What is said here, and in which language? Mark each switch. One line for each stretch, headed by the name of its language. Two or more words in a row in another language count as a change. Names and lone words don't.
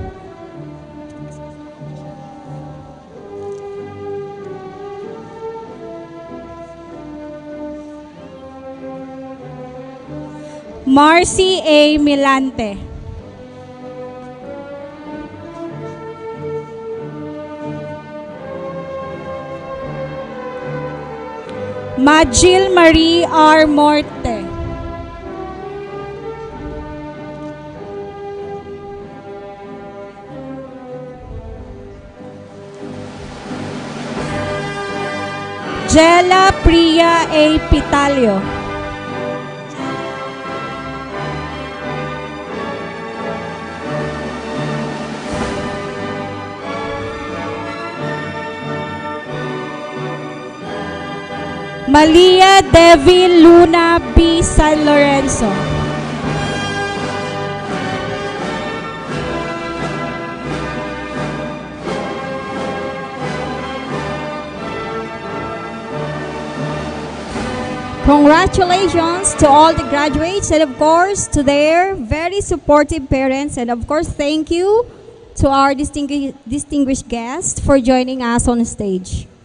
English: Marcy A. Milante. Majil Marie R. Morte. Jella Priya A. Pitalio. Malia Devi Luna B. San Lorenzo. Congratulations to all the graduates and of course to their very supportive parents, and of course thank you to our distinguished guests for joining us on stage.